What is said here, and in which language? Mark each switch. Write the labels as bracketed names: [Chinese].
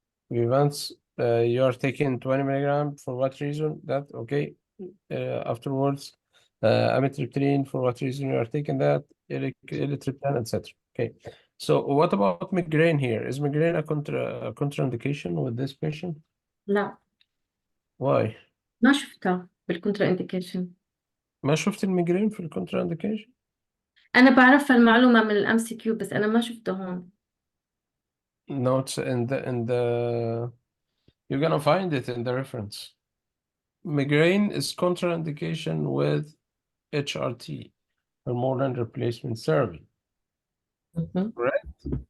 [English] Vivants, you are taking 20 milligram for what reason? That okay. Afterwards, amitriptyline for what reason you are taking that? Elatriptan, etc. Okay. So what about migraine here? Is migraine a contraindication with this patient? [Arabic] لا [English] Why? [Arabic] ما شفتها بالكونترا انديكيشن. ما شفت الميجرين في الكونترا انديكيشن؟ أنا بعرفها المعلومة من الام سي كيو بس أنا ما شفتها هون. [English] No, it's in the you're gonna find it in the reference. Migraine is contraindication with HRT, hormone replacement therapy. Correct?